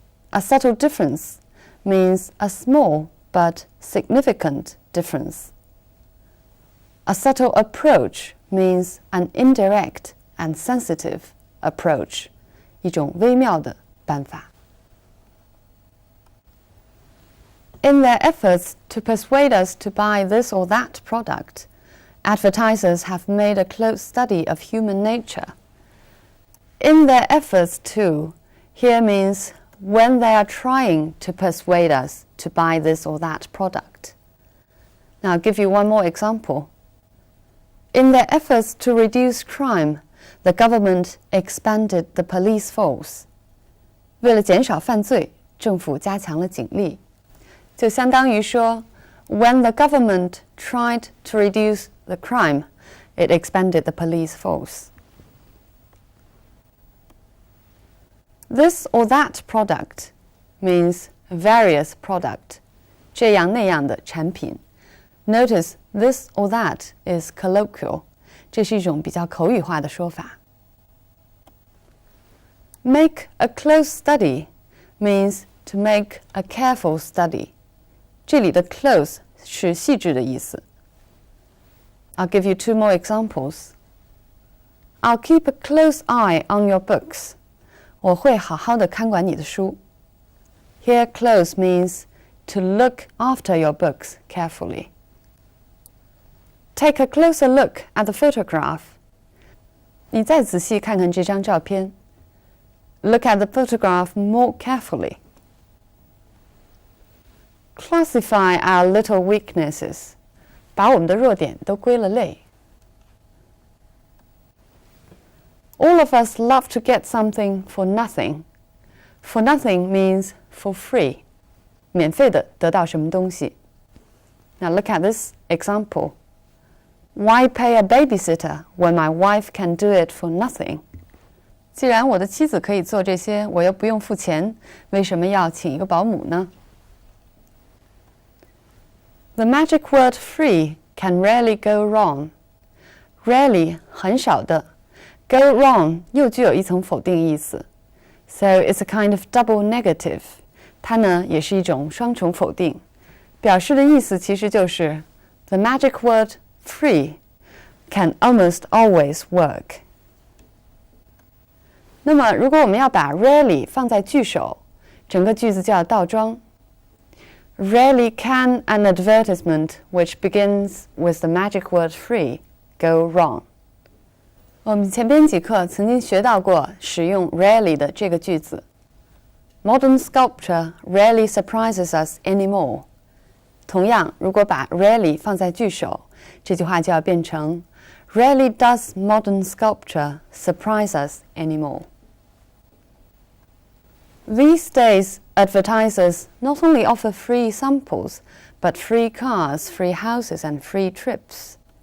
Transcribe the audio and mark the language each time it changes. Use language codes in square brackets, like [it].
[en] A subtle difference means a small but significant difference. A subtle approach means an indirect and sensitive approach, [zh] 一种微妙的办法。 [en] In their efforts to persuade us to buy this or that product, advertisers have made a close study of human nature. In their efforts to here means when they are trying to persuade us to buy this or that product. Now I'll give you one more example. In their efforts to reduce crime, the government expanded the police force. [zh] 为了减少犯罪，政府加强了警力。就相当于说 [en] when the government tried to reduce the crime, it expanded the police force. This or that product means various product, [zh] 这样那样的产品。 [en] Notice this or that is colloquial, [zh] 这是一种比较口语化的说法。 [en] Make a close study means to make a careful study. [zh] 这里的 close 是细致的意思。 [en] I'll give you 2 more examples. I'll keep a close eye on your books. [zh] 我会好好的看管你的书。 [en] Here close means to look after your books carefully. Take a closer look at the photograph. [zh] 你再仔细看看这张照片。 [en] Look at the photograph more carefully. Classify our little weaknesses. [zh] 把我们的弱点都归了类。 [en] All of us love to get something for nothing. For nothing means for free. [zh] 免费的得到什么东西。 [en] Now look at this example. Why pay a babysitter when my wife can do it for nothing? [zh] 既然我的妻子可以做这些，我又不用付钱，为什么要请一个保姆呢？ [en] The magic word free can rarely go wrong. Rarely [zh] 很少的 [en] go wrong [zh] 又具有一层否定意思 [en] So it's a kind of double negative. [zh] 它呢也是一种双重否定，表示的意思其实就是 [en] The magic word free can almost always work. [zh] 那么如果我们要把 rarely 放在句首，整个句子就要倒装。 [en] Rarely can an advertisement which begins with the magic word free go wrong. [zh] 我们前边几课曾经学到过使用 rarely 的这个句子。 [en] Modern sculpture rarely surprises us anymore. [zh] 同样，如果把 rarely 放在句首，这句话就要变成 [en] Rarely does modern sculpture surprise us anymore. These days, advertisers not only offer free samples, but free cars, free houses, and free trips.